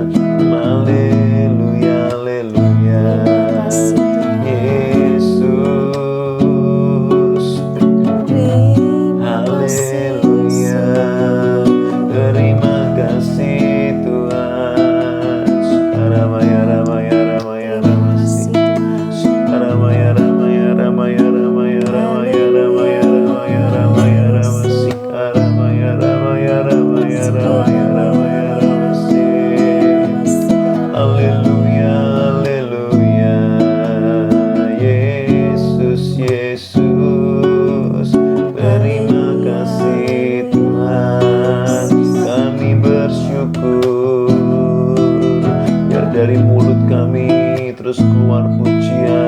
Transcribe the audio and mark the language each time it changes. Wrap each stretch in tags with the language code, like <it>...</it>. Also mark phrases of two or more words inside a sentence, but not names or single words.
<id>Haleluya, haleluya. Yesus, haleluya. Terima kasih Tuhan. Ramaya ramaya ramaya ramasi. Ramaya ramaya ramaya ramaya ramaya ramaya ramaya ramaya ramasi. Ramaya ramaya ramaya ramaya ramaya ramasi. Haleluya, haleluya. Yesus, Yesus. Terima kasih Tuhan. Kami bersyukur. Biar dari mulut kami terus keluar pujian.</id>